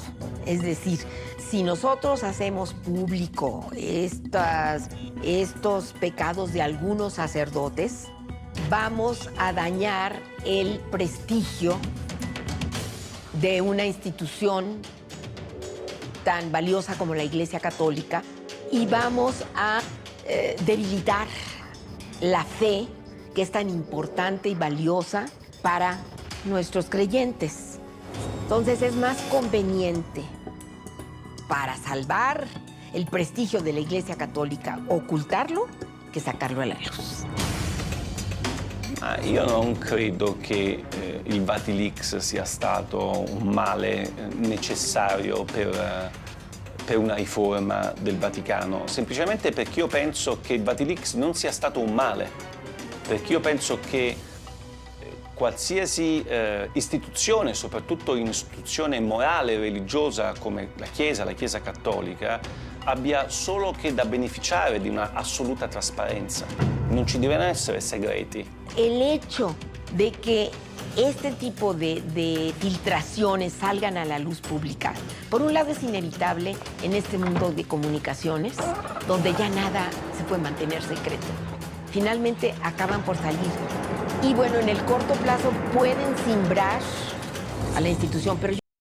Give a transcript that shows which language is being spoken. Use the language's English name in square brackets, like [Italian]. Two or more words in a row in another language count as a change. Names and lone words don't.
[Spanish] Es decir, si nosotros hacemos público estos pecados de algunos sacerdotes, vamos a dañar el prestigio de una institución tan valiosa como la Iglesia Católica y vamos a debilitar la fe que es tan importante y valiosa para nuestros creyentes. Entonces es más conveniente para salvar el prestigio de la Iglesia Católica ocultarlo che sacarlo alla luz. [Italian] Io non credo che il Vatilix sia stato un male necessario per una riforma del Vaticano, semplicemente perché io penso che il Vatilix non sia stato un male, perché io penso che qualsiasi istituzione, soprattutto un'istituzione morale e religiosa come la Chiesa Cattolica, abbia solo che da beneficiare di una assoluta trasparenza. Non ci devono essere segreti. [Spanish] El hecho de que este tipo de filtraciones salgan a la luz pública, por un lado es inevitable en este mundo de comunicaciones, donde ya nada se puede mantener secreto. Finalmente acaban por salir. Y bueno, en el corto plazo pueden simbrar a la institución, pero